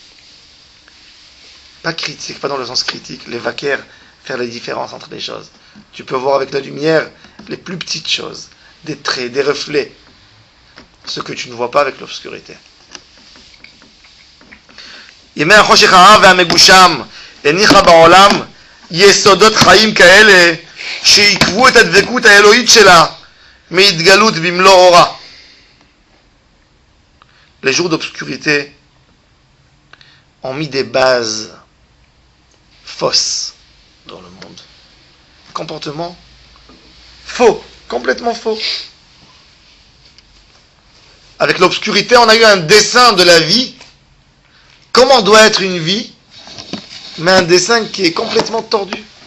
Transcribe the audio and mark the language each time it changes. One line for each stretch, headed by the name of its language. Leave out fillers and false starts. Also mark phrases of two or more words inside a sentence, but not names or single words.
French: Pas critique, pas dans le sens critique, les vaquer, faire la différence entre les choses. Tu peux voir avec la lumière les plus petites choses, des traits, des reflets, ce que tu ne vois pas avec l'obscurité.
Hebrew: ימי החושך הרע והמגושם הניחה בעולם יסודות חיים כאלה שעיכבו את הדבקות האלוהית שלה מהתגלות במלוא אורה.
French: Les jours d'obscurité ont mis des bases fausses dans le monde. Comportement faux, complètement faux. Avec l'obscurité, on a eu un dessin de la vie, comment doit être une vie, mais un dessin qui est complètement tordu.